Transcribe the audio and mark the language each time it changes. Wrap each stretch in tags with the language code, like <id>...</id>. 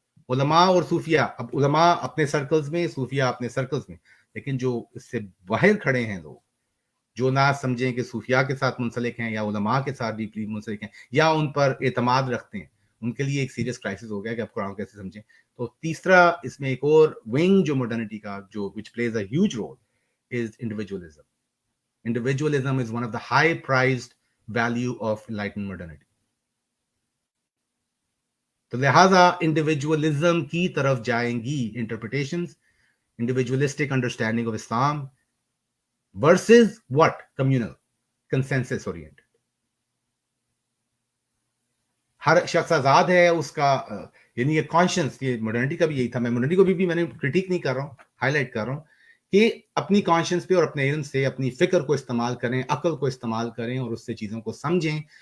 <hi>उलमा और सूफिया, अब उलमा अपने सर्कल्स में, सूफिया अपने सर्कल्स में, लेकिन जो इससे बाहर खड़े हैं लोग, जो ना समझें कि सूफिया के साथ मुंसलिक हैं या उलमा के साथ डीपली मुंसलिक हैं या उन पर एतमाद रखते हैं, उनके लिए एक सीरियस क्राइसिस हो गया कि आप कुरान कैसे समझें। तो तीसरा इसमें एक और विंग जो मॉडर्निटी का, जो</hi> <en>Which plays a huge role, is individualism. Individualism is one of the high prized value of enlightened modernity.</en> <hi>तो लिहाजा इंडिविजुअलिज्म की तरफ जाएंगी interpretations,</hi> <en>Individualistic understanding of Islam versus what?</en> <hi>Communal, consensus oriented. हर शख्स आजाद है उसका, यानी ये कॉन्शियस, ये मॉडर्निटी का भी यही था। मैं मॉडर्निटी को भी मैंने क्रिटिक नहीं कर रहा हूं, हाईलाइट कर रहा हूं कि अपनी कॉन्शियस पे और अपने इल्म से अपनी फिक्र को इस्तेमाल करें, अकल को इस्तेमाल करें और उससे चीज़ों को समझें।</hi>